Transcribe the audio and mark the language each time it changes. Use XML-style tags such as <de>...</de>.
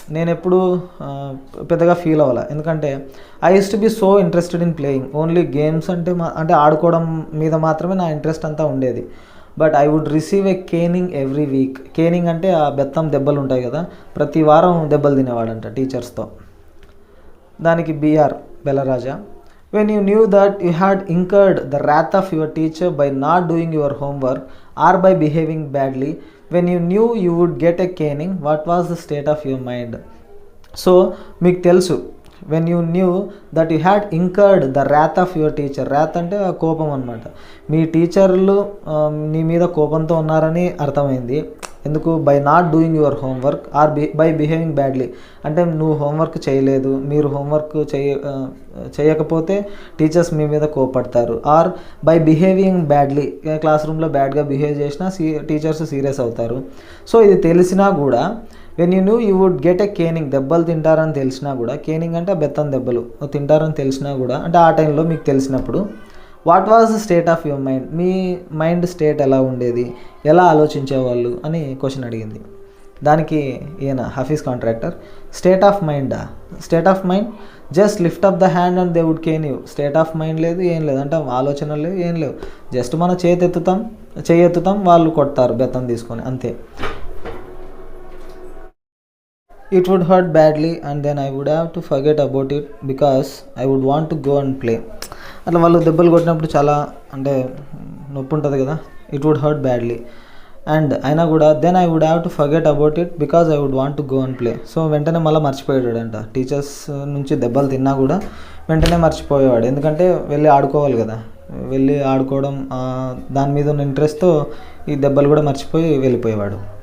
<te>నేను ఎప్పుడు పెద్దగా ఫీల్ అవ్వాలి, ఎందుకంటే</te> <en>I used to be so interested in playing only games,</en> <te>అంటే ఆడుకోవడం మీద మాత్రమే నా ఇంట్రెస్ట్ అంతా ఉండేది.</te> <en>But I would receive a caning every week.</en> <te>Canning అంటే ఆ బెత్తం దెబ్బలు ఉంటాయి కదా, ప్రతి వారం దెబ్బలు తినేవాడంట టీచర్స్తో.</te> <en>దానికి BR బెల్లరాజా, when you knew that you had incurred the wrath of your teacher by not doing your homework or by behaving badly, when you knew you would get a caning, what was the state of your mind?</en> <te>So మీకు తెలుసు,</te> <en>When you knew that you had incurred the wrath of your teacher.</en> <te>wrath అంటే కోపం అనమాట. మీ టీచర్లు నీ మీద కోపంతో ఉన్నారని అర్థమైంది. ఎందుకు?</te> <en>by not doing your homework or by behaving badly,</en> <te>అంటే నువ్వు హోంవర్క్ చేయలేదు, మీరు హోంవర్క్ చేయకపోతే టీచర్స్ మీ మీద కోపడతారు.</te> <en>or by behaving badly,</en> <te>class రూమ్లో బ్యాడ్గా బిహేవ్ చేసినా టీచర్స్ సీరియస్ అవుతారు. సో ఇది తెలిసినా కూడా,</te> <en>when you knew you would get a caning,</en> <te>దెబ్బలు తింటారని తెలిసినా కూడా, కేనింగ్ అంటే బెత్తం దెబ్బలు తింటారని తెలిసినా కూడా, అంటే ఆ టైంలో మీకు తెలిసినప్పుడు,</te> <en>what was the state of your mind,</en> <te>మీ mind state ఎలా ఉండేది, ఎలా ఆలోచించేవాళ్ళు అని క్వశ్చన్ అడిగింది. దానికి ఈయన</te> <en>Hafeez Contractor, state of మైండా, state of mind just lift up the hand and they would cane you.</en> <te>State of mind లేదు, ఏం లేదు, అంటే ఆలోచనలు లేవు, ఏం లేవు, జస్ట్ మనం చేయి ఎత్తుతాం వాళ్ళు కొడతారు బెత్తం తీసుకొని, అంతే.</te> <en>It would hurt badly and then I would have to forget about it because I would want to go and play.</en> <te>అట్లా వాళ్ళు దెబ్బలు కొట్టినప్పుడు చాలా అంటే నొప్పి ఉంటుంది కదా,</te> <en>it would hurt badly and</en> <te>అయినా కూడా</te> <en>Then I would have to forget about it because I would want to go and play.</en> <te>So వెంటనే మళ్ళీ మర్చిపోయాడంట, టీచర్స్ నుంచి దెబ్బలు తిన్నా కూడా వెంటనే మర్చిపోయేవాడు, ఎందుకంటే వెళ్ళి ఆడుకోవాలి కదా, వెళ్ళి ఆడుకోవడం దాని మీద ఉన్న ఇంట్రెస్ట్తో ఈ దెబ్బలు కూడా మర్చిపోయి వెళ్ళిపోయేవాడు.</te>